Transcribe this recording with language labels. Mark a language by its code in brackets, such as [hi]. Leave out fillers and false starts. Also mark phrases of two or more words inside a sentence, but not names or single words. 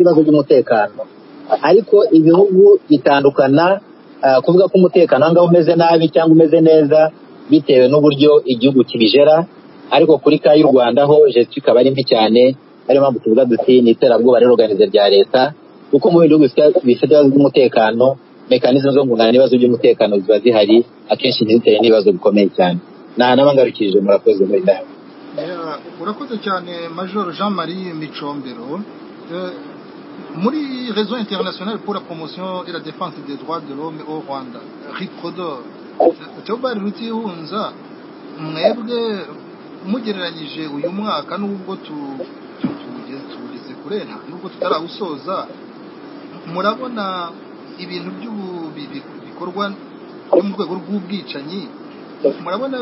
[rw] ibibazo by'umutekano ariko ibihugu bitandukana kuvuga ko umutekano ahangaha umeze nabi cyangwa umeze neza bitewe n'uburyo igihugu kibijera ariko kuri ka y'u Rwanda ho gestion ikaba ari mbi cyane ariyo mpamvu tuvuga duti ni iterabwoba rero organize rya leta kuko mu bihugu bifite ibibazo by'umutekano mekanizme zo guhangana n'ibibazo by'umutekano ziba zihari akenshi ntiziteye n'ibibazo bikomeye cyane. Nabangarukije murakoze muri ndaho. Urakoze cyane Major Jean-Marie Micombero. Muri réseau international pour la promotion et la défense des droits de l'homme au Rwanda RIPRODOR Theobald Rutihunza mwebwe mugereranyije uyu mwaka nubwo tugeze kure nubwo tutarawusoza murabona ibintu bikorwa byo mu rwego rw'ubwicanyi murabona